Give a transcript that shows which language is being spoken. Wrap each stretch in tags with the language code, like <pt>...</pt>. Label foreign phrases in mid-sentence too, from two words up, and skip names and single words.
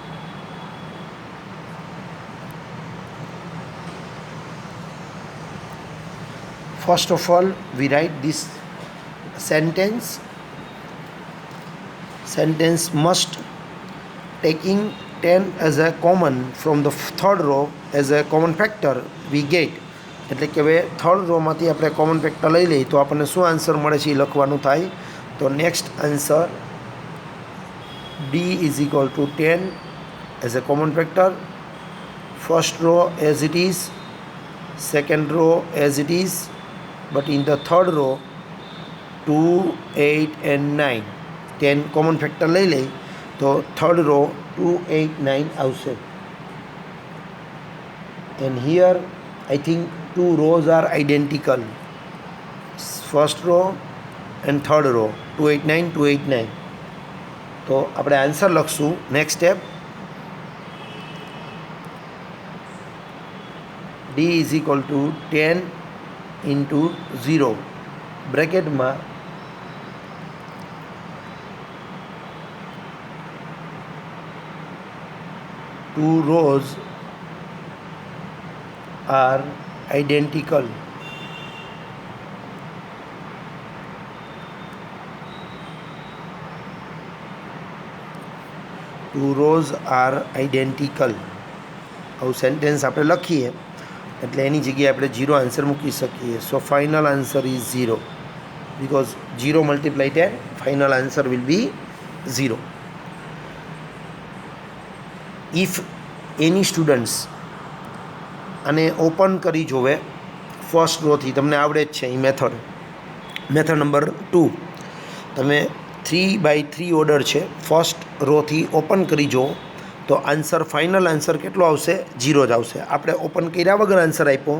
<en>First of all, we write this sentence. Sentence must taking 10 as a common from the third row as a common factor we get.</en> <gu>એટલે કે હવે</gu> <en>third row</en> <gu>આપણે</gu> <en>common factor</en> <gu>લઈ લઈએ તો આપણને શું આન્સર મળે છે એ લખવાનું થાય.</gu> <en>તો next answer D is equal to 10 as a common factor. first row as it is, second row as it is, but in the third row 2, 8 and 9 10 common factor</en> <gu>લઈ લઈ તો</gu> <en>third row 2, 8, 9 આવશે. And here I think two rows are identical. First row and third row 2, 8, 9, 2, 8, 9.</en> <gu>તો આપણે આન્સર લખશું.</gu> <en>next step D is equal to 10 into 0 બ્રેકેટમાં 2 rows are identical. Two rows are identical.</en> <gu>આવું સેન્ટેન્સ આપણે લખીએ એટલે એની જગ્યાએ આપણે 0 આન્સર મૂકી શકીએ.</gu> <en>so final answer is 0 because 0 multiplied 10, final answer will be 0. If any students</en> <gu>અને ઓપન કરી જોવે ફર્સ્ટ રોથી, તમને આવડે જ છે એ</gu> <en>method number 2.</en> <gu>તમે 3x3 ઓર્ડર છે, ફર્સ્ટ રોથી ઓપન કરી જુઓ તો આન્સર</gu> <en>final answer</en> <gu>કેટલો આવશે? 0 જ આવશે. આપણે ઓપન કર્યા વગર આન્સર આપ્યો.</gu>